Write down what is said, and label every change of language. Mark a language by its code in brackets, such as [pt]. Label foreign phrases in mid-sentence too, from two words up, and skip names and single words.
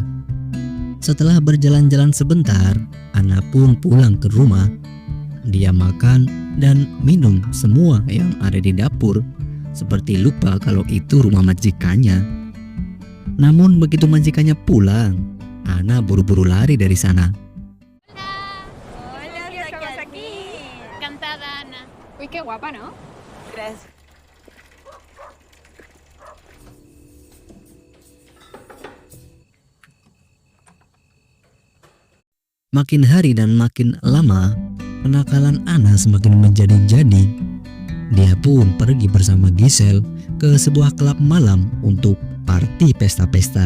[id] Setelah berjalan-jalan sebentar, Anna pun pulang ke rumah. Dia makan dan minum semua yang ada di dapur, seperti lupa kalau itu rumah majikannya. Namun begitu majikannya pulang, Anna buru-buru lari dari sana. [es] Hola, ¿qué estamos aquí? Encantada, Ana. Uy, qué guapa, ¿no? Gracias. [id] Makin hari dan makin lama, kenakalan Anna semakin menjadi-jadi. Dia pun pergi bersama Giselle ke sebuah klub malam untuk party pesta-pesta.